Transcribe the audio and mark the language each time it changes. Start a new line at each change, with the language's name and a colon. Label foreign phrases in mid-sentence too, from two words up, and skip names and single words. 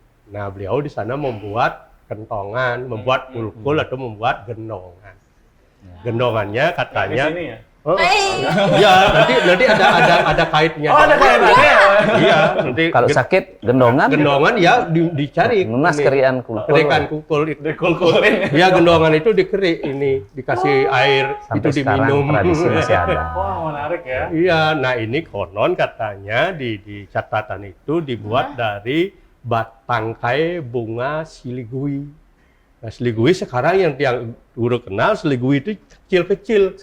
Indonesian: Nah, beliau di sana membuat kentongan, membuat kulkul atau membuat gendongan. Gendongannya katanya Di sini ya? Iya, nanti ada kaitnya. Oh, ada kaitannya. Iya, nanti Kalau sakit gendongan ya dicari. lunas ini. kerian kulkul. Kerikan kukul itu. Dikulkulin. Ya, gendongan itu dikerik ini, dikasih air, Sampai itu sekarang diminum. tradisi masih ada. Wah, menarik ya. Iya, nah ini konon katanya di catatan itu dibuat dari batangkai bunga siligui. Nah, seligui sekarang yang guru kenal, seligui itu kecil-kecil.